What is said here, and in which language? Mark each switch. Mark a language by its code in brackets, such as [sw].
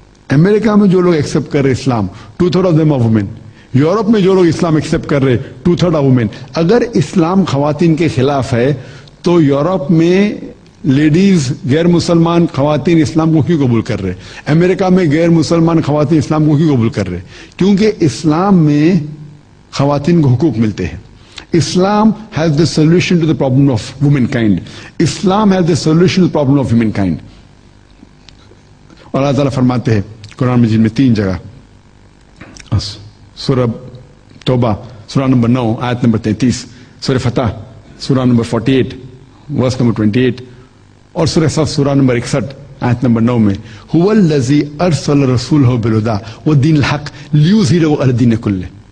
[ur] امریکہ میں جو لوگ ایکسپٹ کر رہے اسلام 2/3 [en] Of them are women. [ur] Europe میں جو لوگ اسلام ایکسپٹ کر رہے 2/3 آر وومن. اگر اسلام خواتین کے خلاف ہے تو یورپ میں لیڈیز غیر مسلمان خواتین اسلام کو کیوں قبول کر رہے؟ امریکہ میں غیر مسلمان خواتین اسلام کو کیوں قبول کر رہے؟ کیونکہ اسلام میں خواتین کو حقوق ملتے ہیں. [en] Islam has the solution to the problem of womankind. Islam has the solution to the problem of womankind. [ur] اور اللہ تعالیٰ فرماتے ہیں قرآن مجید میں 3 جگہ, سورہ توبہ سورہ نمبر 9 آیت نمبر 33, سورہ فتح سورہ نمبر 48 ورس نمبر 28, اور سورہ صف سورہ نمبر 61 آیت نمبر 9 میں [ar] هو الذی ارسل رسولہ بالہدی ودین الحق لیظہرہ علی الدین کلہ.